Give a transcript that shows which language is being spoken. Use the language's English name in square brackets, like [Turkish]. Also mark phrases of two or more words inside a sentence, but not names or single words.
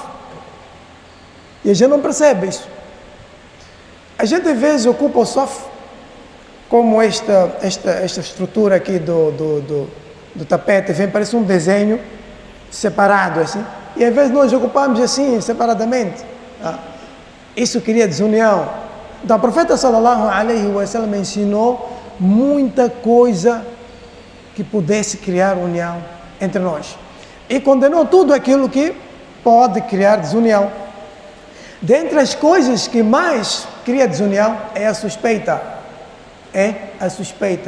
[Portuguese] E a gente não percebe isso. A gente às vezes ocupa o saf como esta estrutura aqui do tapete, vem, parece um desenho separado assim. E às vezes nós ocupamos assim, separadamente. Isso cria desunião. Então o profeta [Arabic] صلى الله عليه وسلم [Portuguese] ensinou muita coisa que pudesse criar união entre nós. E condenou tudo aquilo que pode criar desunião. Dentre as coisas que mais cria desunião é a suspeita. É a suspeita.